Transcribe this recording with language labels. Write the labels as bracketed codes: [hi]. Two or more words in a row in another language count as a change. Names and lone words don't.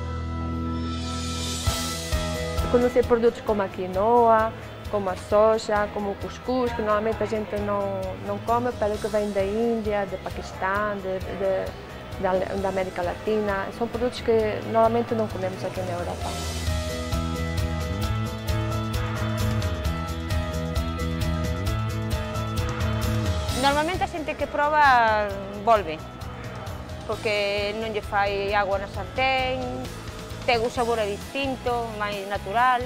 [pt] Conhecer produtos como a quinoa, como a soja, como o cuscuz, que normalmente a gente não come, pero que vem da Índia, do Paquistão, da América Latina. São produtos que normalmente não comemos aqui na Europa. [gl] Normalmente a xente que proba volve, porque non lle fai agua na sartén, ten un sabor distinto, máis natural.